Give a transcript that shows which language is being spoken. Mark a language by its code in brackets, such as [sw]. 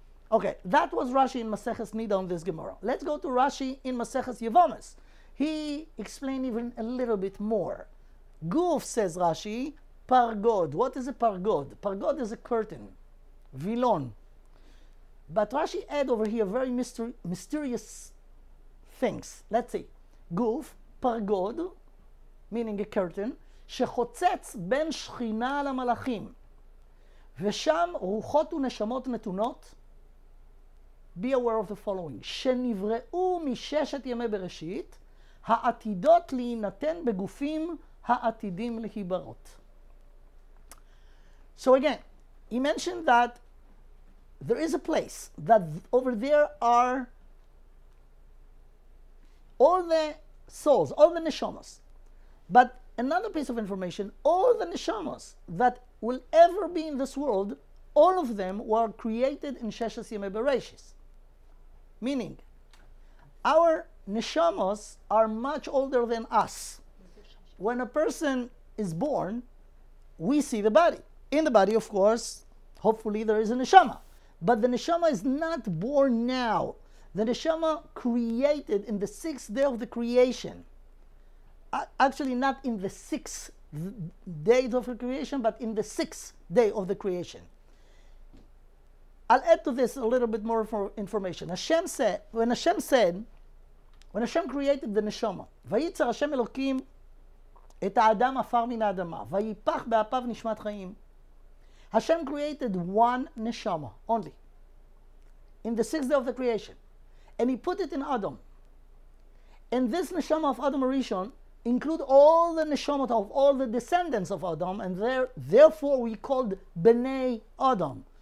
[en] Okay, that was Rashi in Maseches Nida on this Gemara. Let's go to Rashi in Maseches Yevomes. He explained even a little bit more. Guf, says Rashi, pargod. What is a pargod? Pargod is a curtain, vilon. But Rashi add over here very mysterious things. Let's see. Guf, pargod, meaning a curtain, [he] שחוצץ בין שכינה למלאכים, ושם רוחות ונשמות נתונות. [en] Be aware of the following. [he] שנבראו מששת ימי בראשית, העתידות להינתן בגופים העתידים להיברות. [en] So again, he mentioned that there is a place that over there are all the souls, all the neshamas. But another piece of information, all the neshamas that will ever be in this world, all of them were created in Sheshes Yemei Bereshis. Meaning, our neshamas are much older than us. When a person is born, we see the body. In the body, of course, hopefully there is a neshama. But the neshama is not born now. The neshama created in the 6th day of the creation. Actually, not in the 6th day of the creation, but in the 6th day of the creation. I'll add to this a little bit more information. Hashem said, when Hashem created the neshama, [he] ויצר השם אלוקים את האדם עפר מן האדמה, ויפח באפיו נשמת חיים. [en] Hashem created one neshama only in the 6th day of the creation, and He put it in Adam. And this neshama of Adam Rishon include all the neshamot of all the descendants of Adam, and therefore we called Bnei Adam.